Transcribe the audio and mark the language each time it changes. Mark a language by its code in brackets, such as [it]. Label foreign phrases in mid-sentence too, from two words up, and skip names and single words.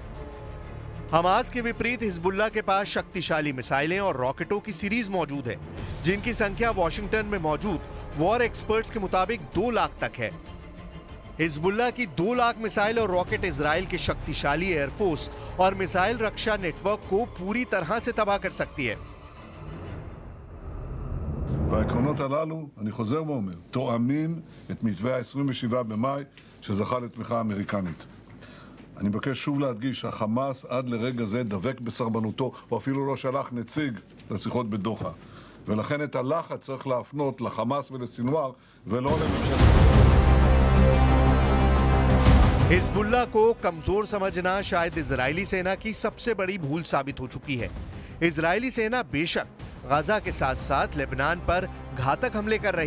[hi] हमास के विपरीत हिजबुल्लाह के पास शक्तिशाली मिसाइलें और रॉकेटों की सीरीज मौजूद है, जिनकी संख्या वॉशिंगटन में मौजूद [en] war experts [hi] के मुताबिक 2 लाख तक है। हिजबुल्लाह की 2 लाख मिसाइल और रॉकेट इजराइल के शक्तिशाली एयरफोर्स और मिसाइल रक्षा नेटवर्क को पूरी तरह से तबाह कर सकती है। [he] והעקרונות הללו, אני חוזר ואומר, תואמים את מתווה ה-27 במאי שזכה לתמיכה אמריקנית. אני מבקש שוב להדגיש שהחמאס עד לרגע זה דבק בסרבנותו, הוא אפילו לא שלח נציג לשיחות בדוחה. ולכן את הלחץ צריך להפנות לחמאס ולסינואר ולא לממשלת ישראל. [hi] हिजबुल्लाह को कमजोर समझना शायद इजरायली सेना की सबसे बड़ी भूल साबित हो चुकी है। इजरायली सेना बेशक गाजा के साथ साथ लेबनान पर घातक हमले कर रही